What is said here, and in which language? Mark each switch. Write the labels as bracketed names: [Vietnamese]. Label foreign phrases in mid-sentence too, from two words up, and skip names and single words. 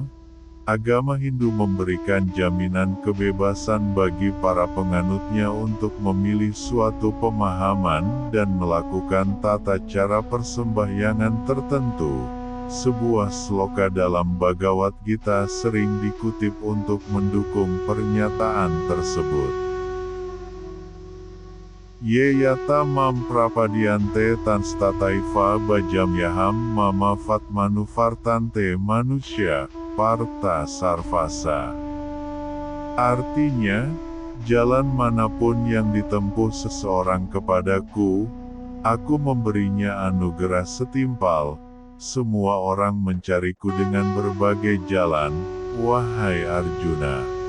[Indonesian] Agama Hindu memberikan jaminan kebebasan bagi para penganutnya untuk memilih suatu pemahaman dan melakukan tata cara persembahyangan tertentu. Sebuah sloka dalam Bhagavad Gita sering dikutip untuk mendukung pernyataan tersebut. [Sanskrit] Ye yata mam prapadyante tanstataiva bajamyaham mama fatmanu vartante manusia, parta sarvasa. [Indonesian] Artinya, jalan manapun yang ditempuh seseorang kepadaku, aku memberinya anugerah setimpal. Semua orang mencariku dengan berbagai jalan, wahai Arjuna.